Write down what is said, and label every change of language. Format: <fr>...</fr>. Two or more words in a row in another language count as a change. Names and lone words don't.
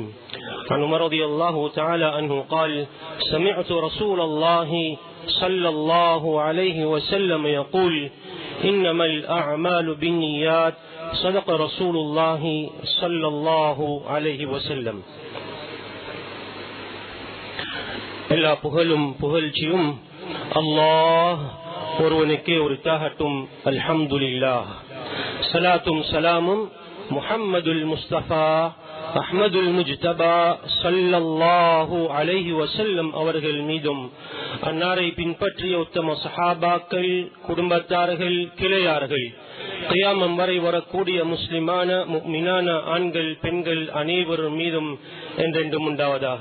<ar>عن عمر رضي الله تعالى عنه قال سمعت رسول الله صلى الله عليه وسلم يقول إنما الأعمال بالنيات. صدق رسول الله صلى الله عليه وسلم.</ar> <ta>எல்லா புகழும் புகழ்ச்சியும் அல்லாஹ் ஒருவனுக்கே உரித்தாகட்டும். அல்ஹம்துலில்லாஹ். சலாத்தும் சலாமும் முஹம்மதுல் முஸ்தபா அஹ்மதுல் முஜ்தபா</ta> <ar>صلى الله عليه وسلم</ar> <ta>அவர்கள் மீதும் அன்னாரை பின்பற்றிய உத்தம சஹாபாக்கள், குடும்பத்தார்கள், கிளையார்கள், கியாமம் வரை வரக்கூடிய முஸ்லிமான முஃமினான ஆண்கள் பெண்கள் அனைவரும் மீதும் என்றென்றும் உண்டாவதாக.</ta>